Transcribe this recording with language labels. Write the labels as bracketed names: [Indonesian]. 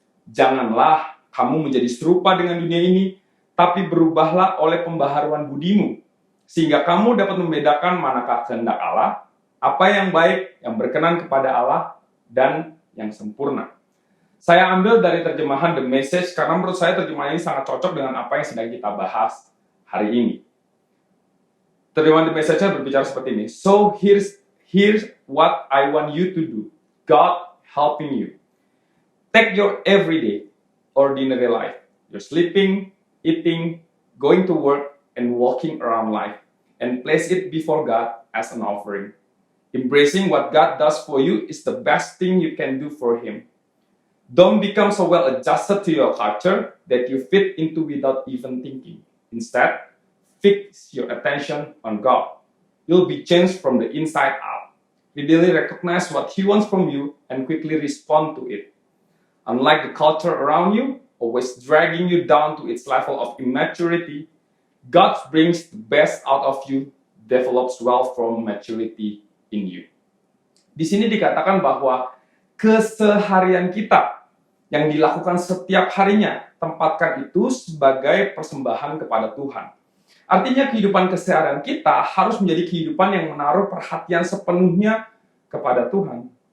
[Indonesian] Janganlah kamu menjadi serupa dengan dunia ini, tapi berubahlah oleh pembaharuan budimu, sehingga kamu dapat membedakan manakah kehendak Allah, apa yang baik, yang berkenan kepada Allah, dan yang sempurna. Saya ambil dari terjemahan The Message, karena menurut saya terjemahan ini sangat cocok dengan apa yang sedang kita bahas hari ini. Terjemahan The Message berbicara seperti ini. [English] So here's what I want you to do. God helping you. Take your everyday, ordinary life. You're sleeping, eating, going to work, and walking around life, and place it before God as an offering. Embracing what God does for you is the best thing you can do for Him. Don't become so well adjusted to your culture that you fit into without even thinking. Instead, fix your attention on God. You'll be changed from the inside out. Readily recognize what He wants from you and quickly respond to it. Unlike the culture around you, always dragging you down to its level of immaturity, God brings the best out of you, develops well from maturity in you. [Indonesian] Di sini dikatakan bahwa keseharian kita yang dilakukan setiap harinya, tempatkan itu sebagai persembahan kepada Tuhan. Artinya kehidupan keseharian kita harus menjadi kehidupan yang menaruh perhatian sepenuhnya kepada Tuhan.